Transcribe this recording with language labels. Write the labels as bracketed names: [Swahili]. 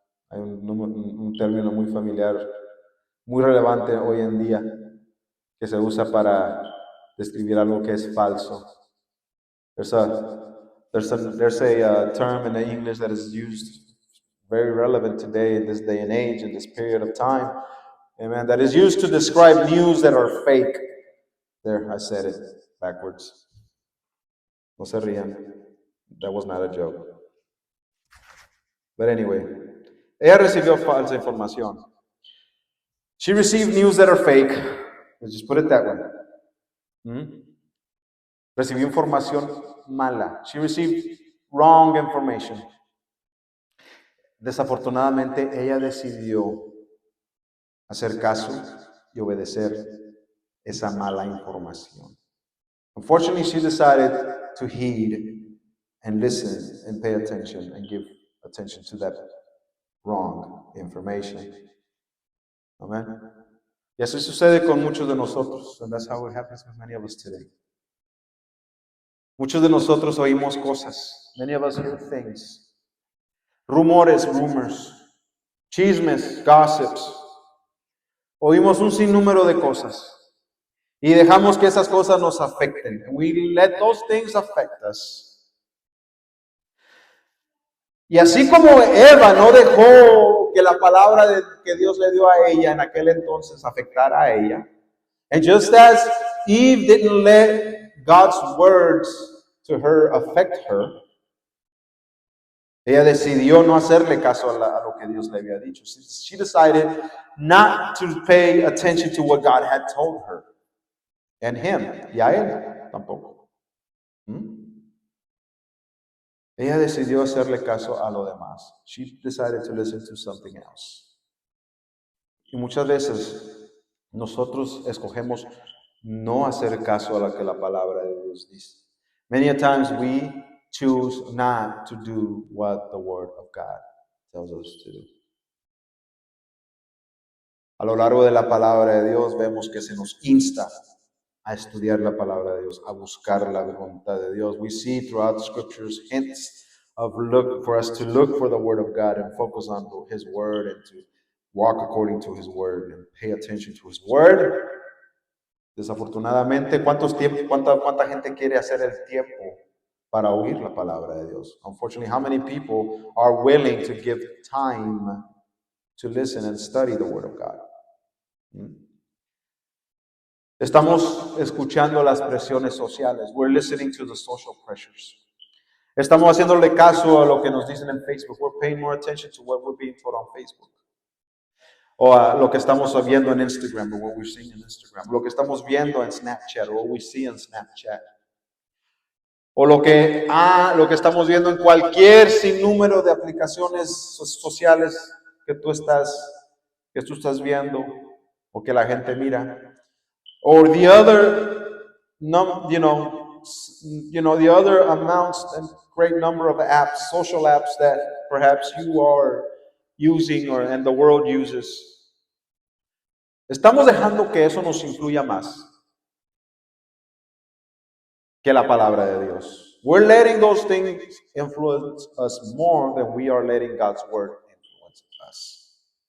[Spanish] Hay un término muy familiar, muy relevante hoy en día, que se usa para describir algo que es falso. [English] There's a term in the English that is used very relevant today in this day and age, in this period of time, amen, that is used to describe news that are fake. There, I said it backwards. [Spanish] No se rían. [English] That was not a joke. But anyway, [Spanish] ella recibió falsa información. [English] She received news that are fake. Let's just put it that way. [Spanish] Recibió información mala. [English] She received wrong information. [Spanish] Desafortunadamente, ella decidió hacer caso y obedecer esa mala información. [English] Unfortunately, she decided to heed and listen and pay attention and give attention to that wrong information. Amen. [Spanish] Y eso sucede con muchos de nosotros, [English] and that's how it happens with many of us today. [Spanish] Muchos de nosotros oímos cosas. [English] Many of us hear things. [Spanish] Rumores, [English] rumors, [Spanish] chismes, [English] gossips. [Spanish] Oímos un sinnúmero de cosas y dejamos que esas cosas nos afecten. [English] We let those things affect us. [Spanish] Y así como Eva no dejó que la palabra que Dios le dio a ella en aquel entonces afectara a ella, [English] and just as Eve didn't let God's words to her affect her, [Spanish] ella decidió no hacerle caso a lo que Dios le había dicho. [English] She decided not to pay attention to what God had told her and him, [Spanish] y a él tampoco. Ella decidió hacerle caso a lo demás. [English] She decided to listen to something else. [Spanish] Y muchas veces nosotros escogemos no hacer caso a lo que la palabra de Dios dice. [English] Many a times we choose not to do what the Word of God tells us to do. [Spanish] A lo largo de la palabra de Dios vemos que se nos insta a estudiar la palabra de Dios, a buscar la voluntad de Dios. [English] We see throughout the scriptures hints of for us to look for the word of God and focus on his word and to walk according to his word and pay attention to his word. [Spanish] Desafortunadamente, ¿cuánta gente quiere hacer el tiempo para oír la palabra de Dios? [English] Unfortunately, how many people are willing to give time to listen and study the word of God? [Spanish] Estamos escuchando las presiones sociales. [English] We're listening to the social pressures. [Spanish] Estamos haciéndole caso a lo que nos dicen en Facebook. [English] We're paying more attention to what we're being taught on Facebook. [Spanish] O a lo que estamos viendo en Instagram, [English] or what we're seeing in Instagram. [Spanish] Lo que estamos viendo en Snapchat, [English] or what we see on Snapchat. [Spanish] O lo que estamos viendo en cualquier sinnúmero de aplicaciones sociales que tú estás viendo o que la gente mira. [English] Or the other, the other amounts and great number of apps, social apps that perhaps you are using and the world uses. [Spanish] Estamos dejando que eso nos influya más que la palabra de Dios. [English] We're letting those things influence us more than we are letting God's word influence us.